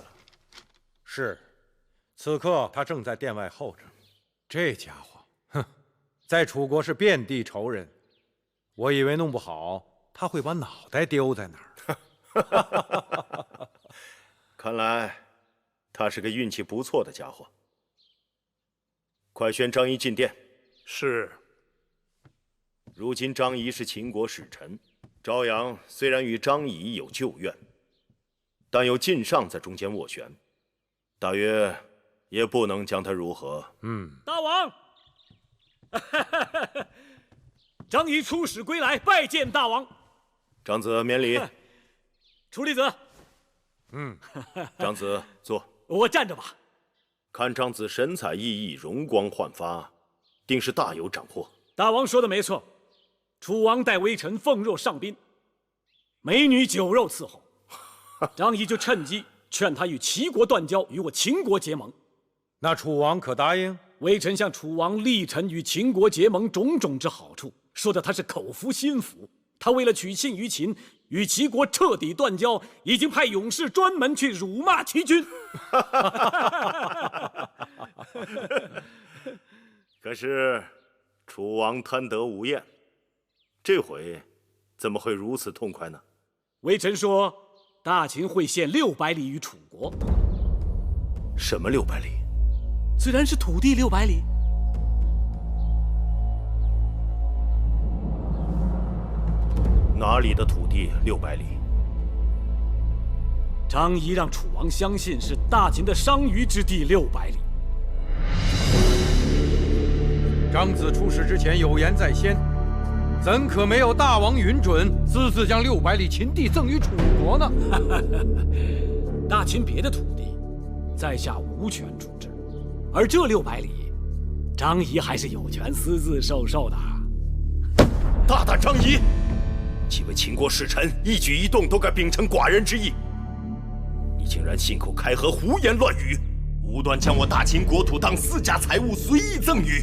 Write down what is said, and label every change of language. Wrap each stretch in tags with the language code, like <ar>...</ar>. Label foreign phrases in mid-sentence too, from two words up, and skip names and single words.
<zh>是，此刻他正在殿外候着。這家伙，哼，在楚國是遍地仇人。我以為弄不好他會把腦袋丟在那兒。看來他是個運氣不錯的家伙。快宣張儀進殿。是。如今張儀是秦國使臣，昭陽雖然與張儀有舊怨，但有晋上在中間斡旋，大约也不能将他如何。大王，张仪出使归来，拜见大王。长子免礼。楚离子，长子坐。我站着吧。看长子神采奕奕，容光焕发，定是大有斩获。大王说的没錯，楚王待微臣奉若上宾，美女酒肉伺候。张儀就趁機勸他與齊國斷交，與我秦國結盟。那楚王可答應？微臣向楚王力陳與秦國結盟種種之好處，說的他是口服心服。他為了取信於秦，與齊國徹底斷交，已經派勇士專門去辱罵齊軍。可是楚王貪得無厭，這回怎麼會如此痛快呢？微臣說，大秦會獻600里於楚國。什麼600里？自然是土地600里。哪裡的土地600里？張儀讓楚王相信是大秦的商於之地600里。長子出使之前有言在先，怎可沒有大王允准，私自將600里秦地贈與楚國呢？大秦別的土地，在下無權處置，而這600里，張儀還是有權私自授受的。大膽張儀！幾位秦國使臣一舉一動都該秉承寡人之意，你竟然信口開河、胡言亂語，無端將我大秦國土當私家財物隨意贈與。</zh>